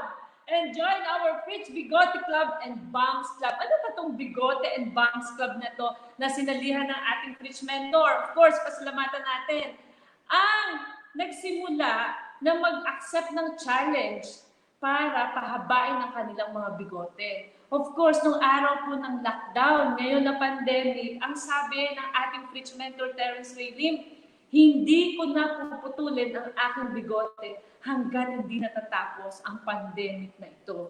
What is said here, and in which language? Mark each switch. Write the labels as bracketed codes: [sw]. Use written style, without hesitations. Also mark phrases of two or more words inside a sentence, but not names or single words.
[en] And join our FRICH Bigote Club and Banks Club. [tl] Ano ba itong Bigote and Banks Club na to na sinalihan ng ating FRICH mentor? [en] Of course, [tl] pasalamatan natin. Ang nagsimula na mag-accept ng challenge para pahabain ang kanilang mga bigote. [en] Of course, [tl] nung araw po ng lockdown, ngayon na pandemic, ang sabi ng ating FRICH mentor Terence Ray Lim, hindi ko na puputulin ang aking bigote hanggat hindi natatapos ang pandemic na ito.